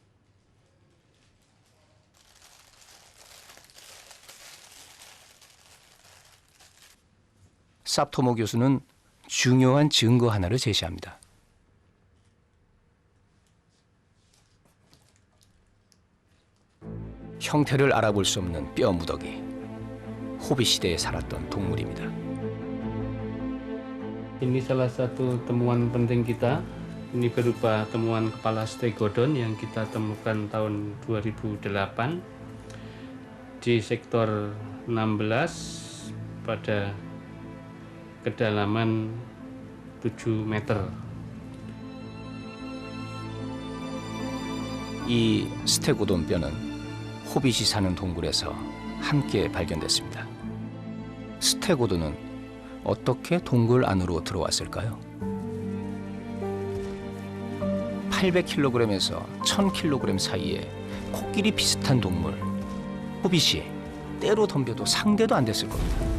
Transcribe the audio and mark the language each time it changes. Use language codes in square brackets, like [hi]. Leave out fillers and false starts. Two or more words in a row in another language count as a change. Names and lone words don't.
[ko] 삽토모 교수는 중요한 증거 하나를 제시합니다. 형태를 알아볼 수 없는 뼈 무더기, 호빗 시대에 살았던 동물입니다. [id] Ini salah satu temuan penting kita. Ini berupa temuan kepala stegodon yang kita temukan tahun 2008 di sektor 16 pada kedalaman 7 meter. [ko] 이 스테고돈 뼈는 호빗이 사는 동굴에서 함께 발견됐습니다. 스테고돈은 어떻게 동굴 안으로 들어왔을까요? 800kg에서 1000kg 사이에 코끼리 비슷한 동물, 호빗이 때로 덤벼도 상대도 안 됐을 겁니다.